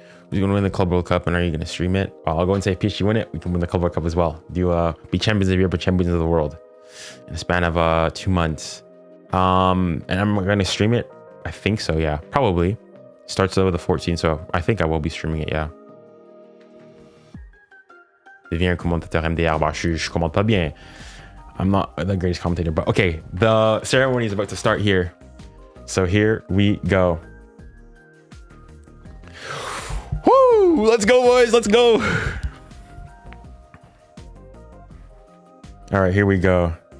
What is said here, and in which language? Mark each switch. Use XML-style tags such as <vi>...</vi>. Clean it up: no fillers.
<en>Who's going to win the Club World Cup and are you going to stream it? Well, I'll go and say if PSG win it, we can win the Club World Cup as well. Do be champions of Europe or champions of the world in a span of 2 months. And I'm going to stream it. I think so, yeah, probably. Starts with the 14th, so I think I will be streaming it, yeah.</en> <fr>Deviens un commentateur MDR. Bah, je commente pas bien.</fr> <en>I'm not the greatest commentator, but okay. The ceremony is about to start here. So here we go. Woo! Let's go, boys. Let's go. All right, here we go.</en>